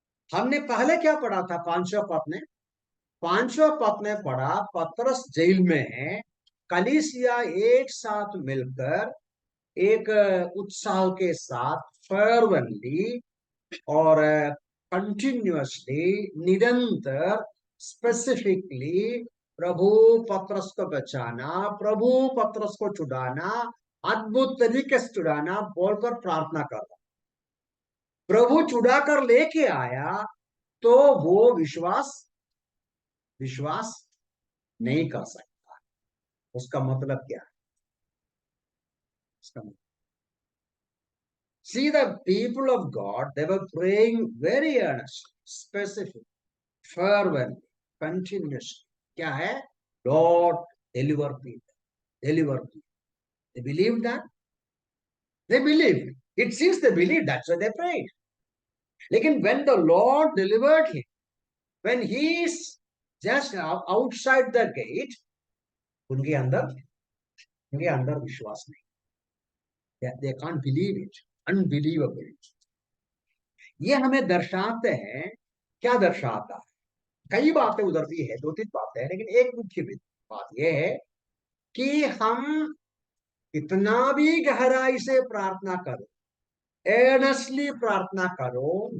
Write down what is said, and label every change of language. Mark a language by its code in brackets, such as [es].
[hi] हमने पहले क्या पढ़ा था? पांचवा पद में, पांचवा पद में पढ़ा पतरस जेल में है, कलीसिया एक साथ मिलकर एक उत्साह के साथ फर्वेंटली और कंटिन्यूअसली, निरंतर, स्पेसिफिकली प्रभु पतरस को बचाना, प्रभु पतरस को छुड़ाना, अद्भुत तरीके से छुड़ाना बोलकर प्रार्थना करना। प्रभु छुड़ा कर लेके आया तो वो विश्वास विश्वास नहीं कर सकता। उसका मतलब क्या है? उसका मतलब, [en] see, the people of God, they were praying very earnestly, specific, fervently, continuously. [hi] क्या है? [en] Lord, deliver people, deliver people. They believed that. They believed. It seems they believed. That's why they prayed. [hi] लेकिन [en] when the Lord delivered him, when he is just outside the gate, [hi] उनके अंदर विश्वास नहीं। [en] They can't believe it. Unbelievable. [hi] ये हमें दर्शाते हैं, क्या दर्शाता है? कई बातें उधर भी है, दो तीन बातें हैं, लेकिन एक मुख्य बात यह है कि हम कितना भी गहराई से प्रार्थना करो, एर्नेस्टली प्रार्थना करो,